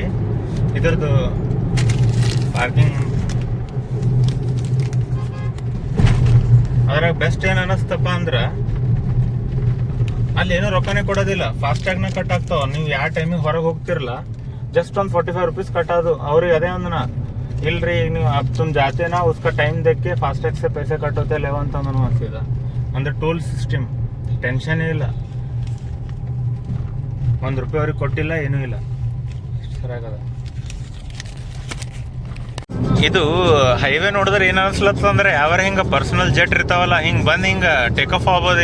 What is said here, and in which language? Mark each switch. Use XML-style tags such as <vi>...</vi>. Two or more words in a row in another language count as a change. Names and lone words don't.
<kn>ಇದ್ರದ್ದು ಪಾರ್ಕಿಂಗ್ ಅದ್ರಾಗ ಬೆಸ್ಟ್ ಏನು ಅನ್ನಿಸ್ತಪ್ಪ ಅಂದ್ರೆ ಅಲ್ಲಿ ಏನೋ ರೊಕ್ಕನೇ ಕೊಡೋದಿಲ್ಲ, ಫಾಸ್ಟ್ಯಾಗ್ನ ಕಟ್ ಆಗ್ತಾವ. ನೀವು ಯಾವ ಟೈಮಿಗೆ ಹೊರಗೆ ಹೋಗ್ತಿರಲ್ಲ, ಜಸ್ಟ್ ಒಂದು 45 ರೂಪೀಸ್ ಕಟ್ಟೋದು ಅವ್ರಿಗೆ. ಅದೇ ಒಂದನ ಇಲ್ರಿ, ನೀವು</kn> <hi>अब तुम जाते ना उसका टाइम देख के फास्टैग से पैसे कट होते लेव</hi> <kn>ಅಂತ ಅನಿಸಿದ. ಅಂದ್ರೆ</kn> <en>toll system tension</en> <kn>ಇಲ್ಲ, ₹1 ಅವ್ರಿಗೆ ಕೊಟ್ಟಿಲ್ಲ, ಏನೂ ಇಲ್ಲ. ಸರಿಯಾಗದ ಇದು ಹೈವೇ. ನೋಡಿದ್ರೆ ಏನು ಅನ್ಸ್ಲತ್ತಂದ್ರೆ ಯಾವ್ಯಾರ ಹಿಂಗೆ</kn> <en>personal jet</en> <kn>ಇರ್ತಾವಲ್ಲ, ಹಿಂಗೆ ಬಂದು ಹಿಂಗೆ</kn> <en>take off</en> <kn>ಆಗ್ಬೋದು.</kn>